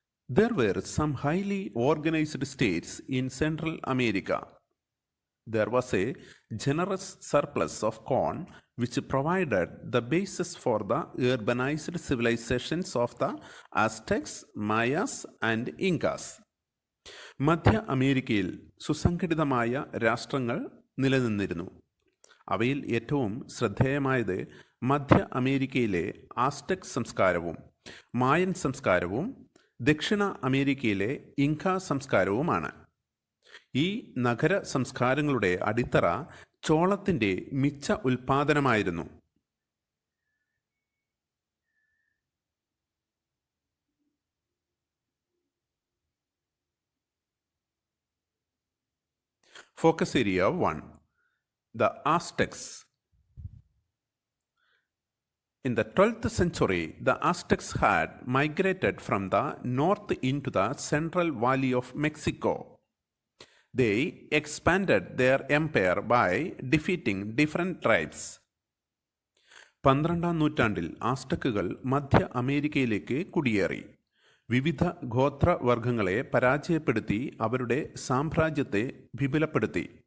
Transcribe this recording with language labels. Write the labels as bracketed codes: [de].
[en] There were some highly organized states in Central America. There was a generous surplus of corn which provided the basis for the urbanized civilizations of the Aztecs, Mayas and Incas. [ml] മധ്യ അമേരിക്കയിൽ സുസംഘടിതമായ രാഷ്ട്രങ്ങൾ നിലനിന്നിരുന്നു. അവയിൽ ഏറ്റവും ശ്രദ്ധേയമായത് മധ്യ അമേരിക്കയിലെ Aztec സംസ്കാരവും മായൻ സംസ്കാരവും ദക്ഷിണ അമേരിക്കയിലെ ഇൻക സംസ്കാരവുമാണ്. ഈ നഗര സംസ്കാരങ്ങളുടെ അടിത്തറ ചോളത്തിൻ്റെ മിച്ച ഉൽപാദനമായിരുന്നു. [en] Focus area 1. The Aztecs. In the 12th century, the Aztecs had migrated from the north into the central valley of Mexico. They expanded their empire by defeating different tribes. [ml] 12ാം നൂറ്റാണ്ടിൽ ആസ്റ്റക്കുകൾ മധ്യ അമേരിക്കയിലേക്ക് കുടിയേറി. വിവിധ ഗോത്രവർഗങ്ങളെ പരാജയപ്പെടുത്തി അവരുടെ സാമ്രാജ്യത്തെ വിപുലപ്പെടുത്തി.